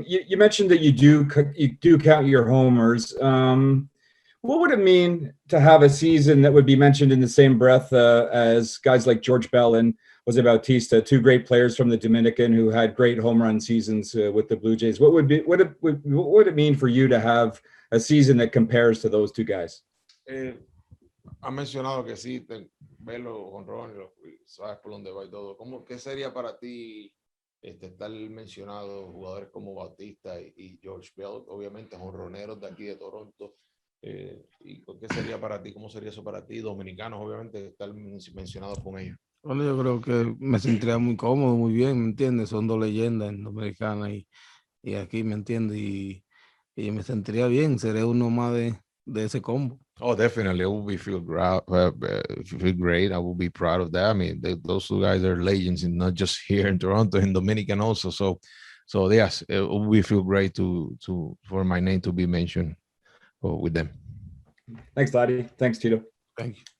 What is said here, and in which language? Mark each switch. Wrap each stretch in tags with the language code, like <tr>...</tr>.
<en>You mentioned that you do count your homers. What would it mean to have a season that would be mentioned in the same breath as guys like George Bell and Jose Bautista, two great players from the Dominican who had great home run seasons with the Blue Jays? What would it mean for you to have a season that compares to those two guys?</en> <es>Ha mencionado que sí, ver los honrones, sabes por dónde va y todo. ¿Qué sería para ti estar mencionado jugadores como Bautista y George Bell, obviamente honroneros de aquí de Toronto? ¿Y qué sería para ti? ¿Cómo sería eso para ti? Dominicanos, obviamente, estar mencionados con ellos. Bueno, yo creo que me sentiría muy cómodo, muy bien, ¿me entiendes? Son dos leyendas en Dominicana y aquí, ¿me entiendes? Y me sentiría bien, seré uno más de ese combo.</es> <en>Oh, definitely. It will feel great. I will be proud of that. I mean, those two guys are legends, and not just here in Toronto, in Dominican also. So yes, it will feel great for my name to be mentioned with them. Thanks, Vladdy. Thanks, Tito. Thank you.</en>